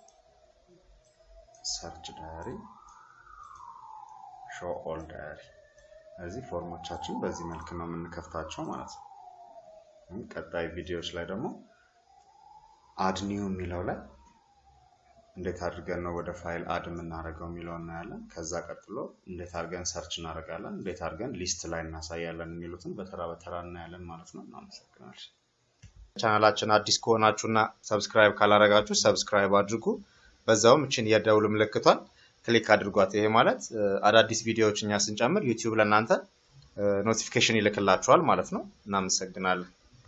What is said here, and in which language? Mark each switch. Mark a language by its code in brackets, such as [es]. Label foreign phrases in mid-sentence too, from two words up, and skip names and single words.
[en] search diary show all diary [am] እዚህ ፎርሞቻችን በዚህ መልኩ ነው የምንከፍታቸው ማለት ነው ቀጣይ ቪዲዮዎች ላይ ደግሞ add new የሚለው ላይ እንዴት አድርገን ነው ወደ ፋይል አድ የምናደርገው የሚለው እናያለን ከዛ ቀጥሎ እንዴት አድርገን ሰርች እናደርጋለን እንዴት አድርገን ሊስት ላይ እናሳያለን የሚሉትን በተራ በተራ እናያለን ማለት ነው እናመሰግናለን ቻናላችን አዲስ ከሆናችሁና ሰብስክራይብ ካላረጋችሁ ሰብስክራይብ አድርጉ በዛውም እቺን የደውል ምልክቷን ክሊክ አድርጓት ይሄ ማለት አዳዲስ ቪዲዮዎችኛ ስንጨምር YouTube ለእናንተ ኖቲፊኬሽን ይልክላችኋል ማለት ነው እናመሰግናለን